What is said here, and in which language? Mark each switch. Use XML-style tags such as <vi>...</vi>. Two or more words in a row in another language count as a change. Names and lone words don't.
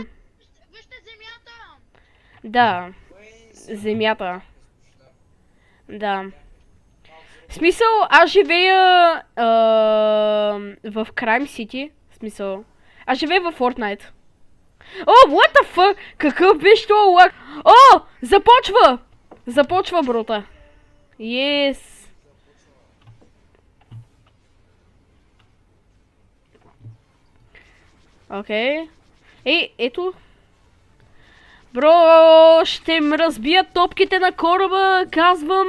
<bg>Вижте земята! Да. Земята. Да. В смисъл, аз живея в Crime City. В смисъл. Аз живея в Fortnite. О,</bg> <en>what the fuck?</en> <bg>Какъв беше това лак? О, започва! Започва, брота. Yes. Окей. Ей, ето. Бро, ще ме разбият топките на кораба, казвам.</bg>